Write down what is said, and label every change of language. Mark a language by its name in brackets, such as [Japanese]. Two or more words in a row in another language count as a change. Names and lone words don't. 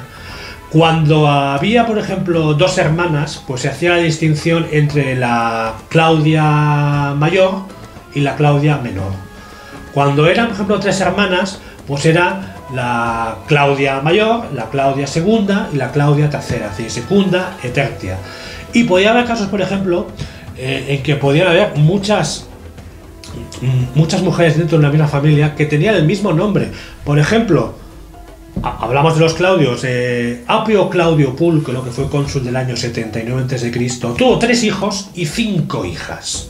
[Spanish] Cuando había, por ejemplo, dos hermanas, pues se hacía la distinción entre la Claudia mayor y la Claudia menor. Cuando eran, por ejemplo, tres hermanas, pues era la Claudia mayor, la Claudia segunda y la Claudia tercera, es decir, [Latin] secunda et tertia. [Spanish] Y podía haber casos, por ejemplo, en que podían haber muchas mujeres dentro de una misma familia que tenían el mismo nombre. Por ejemplo, hablamos de los Claudios. Apio Claudio Pulco, lo que fue cónsul del año 79 a.C., tuvo 3 hijos y 5 hijas.